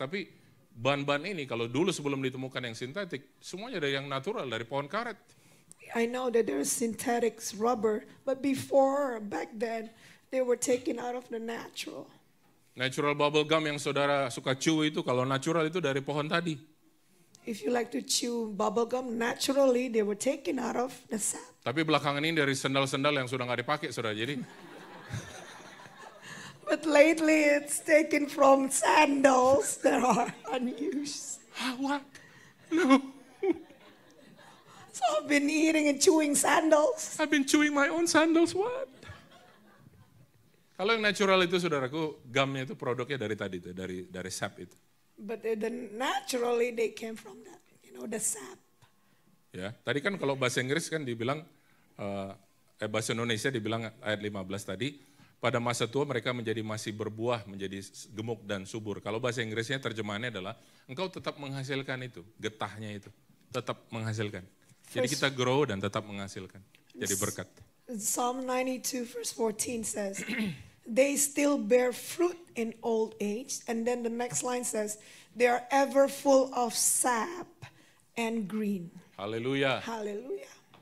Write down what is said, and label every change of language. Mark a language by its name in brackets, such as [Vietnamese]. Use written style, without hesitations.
[Indonesian] Tapi bahan-bahan ini kalau dulu sebelum ditemukan yang sintetik, semuanya dari yang natural, dari pohon karet. [English] I know that there's synthetic rubber, but back then, they were taken out of the natural. [Indonesian] Natural bubble gum yang saudara suka chew itu, kalau natural itu dari pohon tadi. [English] If you like to chew bubble gum, naturally they were taken out of the sap. [Indonesian] Tapi belakangan ini dari sendal-sendal yang sudah nggak dipakai, saudara. Jadi, [English] But lately it's taken from sandals that are unused. what? No, So I've been eating and chewing sandals. I've been chewing my own sandals, what? [Indonesian] Kalau yang natural itu, saudaraku, gumnya itu produknya dari tadi, itu, dari sap itu. [English] But naturally they came from that, the sap. [Indonesian] Ya, tadi kan kalau bahasa Inggris kan dibilang, bahasa Indonesia dibilang ayat 15 tadi, pada masa tua mereka masih berbuah, menjadi gemuk dan subur. Kalau bahasa Inggrisnya terjemahannya adalah, engkau tetap menghasilkan itu, getahnya itu, tetap menghasilkan. Jadi kita grow dan tetap menghasilkan, jadi berkat. [English] Psalm 92 verse 14 says, they still bear fruit in old age. And then the next line says, they are ever full of sap and green. [Indonesian] Haleluya. [English] Hallelujah.